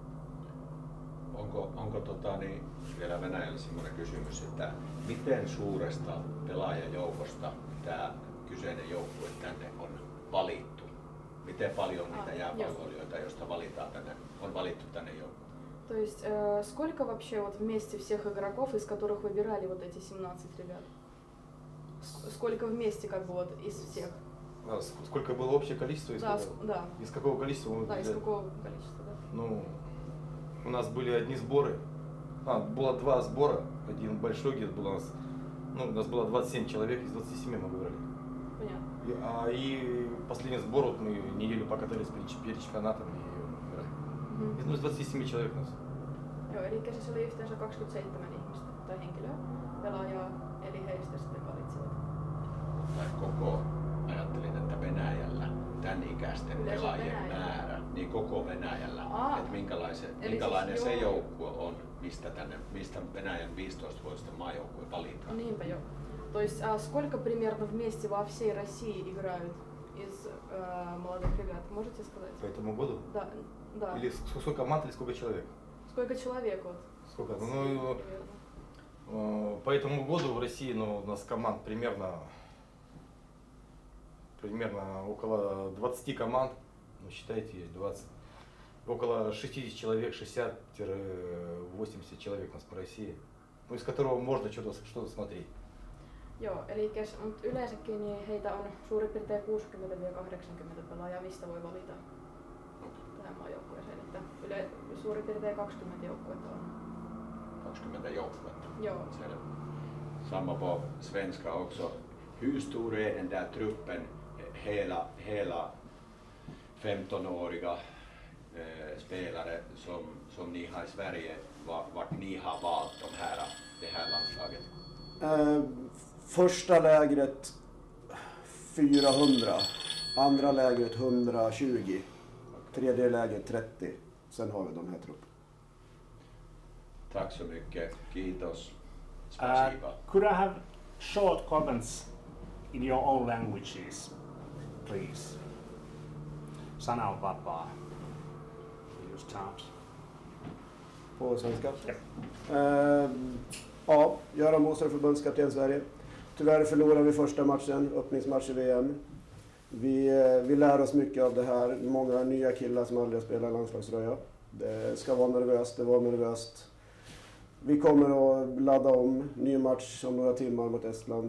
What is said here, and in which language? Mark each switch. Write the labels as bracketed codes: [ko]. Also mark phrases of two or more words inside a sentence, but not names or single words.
[fi] Onko vielä Venäjällä semmoinen kysymys, että miten suuresta pelaajajoukosta tämä kyseinen joukkue tänne on valittu? Miten paljon niitä jääpalloilijoita, joista on valittu tänne joukkoon? [ru] То есть сколько вообще вот вместе всех игроков, из которых выбирали вот эти 17 ребят? Сколько вместе как бы вот из всех? Сколько было общее количество? Да. Из какого количества? Да, из какого количества, да. Ну, у нас были одни сборы. Было 2 сбора. Один большой, где был у нас. Ну, у нас было 27 человек, из 27 мы выбрали. Понятно. И последний сбор, вот мы неделю покатались перед чемпионатом и играли. Из 27 человек у нас. [fi] Joo, eli siis oli yhteensä 27 ihmistä tai henkilöä, pelaajaa, eli heistä sitten valitsivat. Ajattelin, että Venäjällä tämän ikäisten pelaajien määrä, niin koko Venäjällä, että minkälainen se joukkue on, mistä Venäjän 15-vuotisten maajoukkue valitaan. Niinpä jo. [ru] То есть сколько примерно вместе во всей России играют из молодых ребят? Можете сказать? По этому году? Да. Или сколько команд, или сколько человек? Сколько человек вот? Сколько? По этому году в России у нас команд примерно около 20 команд, ну считайте, есть 20, около 60 человек, 60-80 человек у нас по России, ну, из которого можно что-то смотреть. [fi] Joo, eli yleensäkin niin heitä on suurin piirtein 60-80 pelaajaa, mistä voi valita tähän maajoukkueeseen, että suurin piirtein 20 joukkuetta on. 20 joukkuetta? Joo. Selvä. [sv] Samma på svenska också. Hur stor är den där truppen, hela 15-åriga spelare som ni har i Sverige, vart ni har valt det här landslaget? Första lägret 400, andra lägret 120, tredje lägret 30. Sen har vi de här trupperna. Tack så mycket, [fi] kiitos. [ru] Spasiba. [en] Could I have short comments in your own languages, please? [fi] Sana on vapaa. [en] Use terms. [sv] På svenska? Ja. Ja, Göran Moser, förbundskapten Sverige. Tyvärr förlorade vi första matchen, öppningsmatch i VM. Vi lär oss mycket av det här. Många nya killar som aldrig har spelat landslagsröja. Det ska vara nervöst, det var nervöst. Vi kommer att ladda om, ny match om några timmar mot Estland.